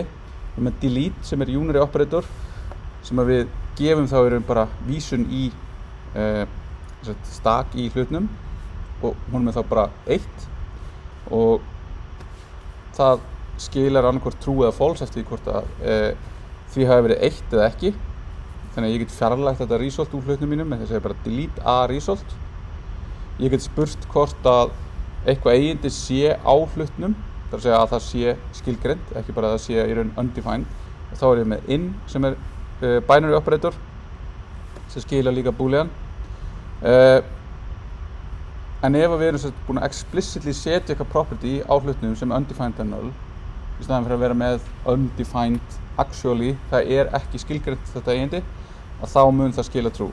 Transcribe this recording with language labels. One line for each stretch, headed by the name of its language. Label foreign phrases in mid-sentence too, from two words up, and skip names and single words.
Icelandic: Við erum með delete sem er
English: unary operator
Icelandic: sem að við gefum þá í raun bara vísun í stak í hlutnum og honum er þá bara 1 og það skilar annarkvort true eða false eftir því hvort að því hafi verið 1 eða ekki. Þannig að ég get fjarlægt þetta result úr hlutnum mínum með þess að segja bara
English: delete a result.
Icelandic: Ég get spurt hvort að eitthvað eigindi sé á hlutnum, það er að segja að það sé skilgreint, ekki bara að það sé í raun undefined. Og þá er ég með in sem er
English: binary operator
Icelandic: sem skilar líka boolean. En ef við erum búin að explicitly setja eitthvað property á hlutnum sem undefined er null, í staðan fyrir að vera með
English: undefined actually,
Icelandic: það er ekki skilgreint þetta eigindi, að þá mun það skila true.